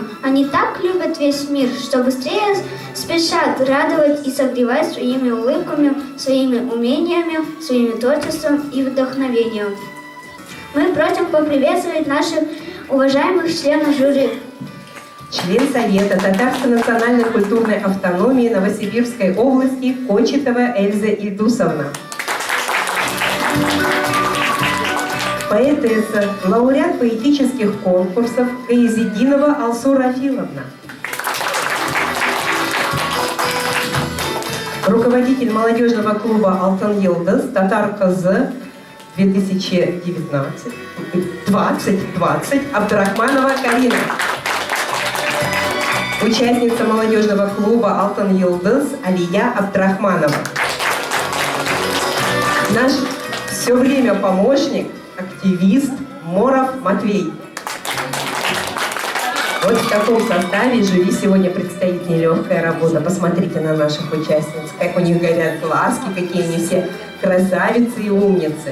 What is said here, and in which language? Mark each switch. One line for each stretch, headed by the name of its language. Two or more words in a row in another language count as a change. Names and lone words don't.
Russian: Они так любят весь мир, что быстрее спешат радовать и согревать своими улыбками, своими умениями, своим творчеством и вдохновением. Мы просим поприветствовать наших уважаемых членов жюри. Член Совета Татарской национальной культурной автономии Новосибирской области Кочетова Эльза Ильдусовна. Поэтесса, лауреат поэтических конкурсов Каизиддинова Алсу Рафиловна. Руководитель молодежного клуба Алтын Йылдыз Татар КЗ 2020 Абдрахманова Карина. Участница молодежного клуба Алтын Йылдыз Алия Абдрахманова. Наш все время помощник, активист Моров Матвей. Вот в таком составе жюри сегодня предстоит нелегкая работа. Посмотрите на наших участниц, как у них горят глазки, какие они все красавицы и умницы.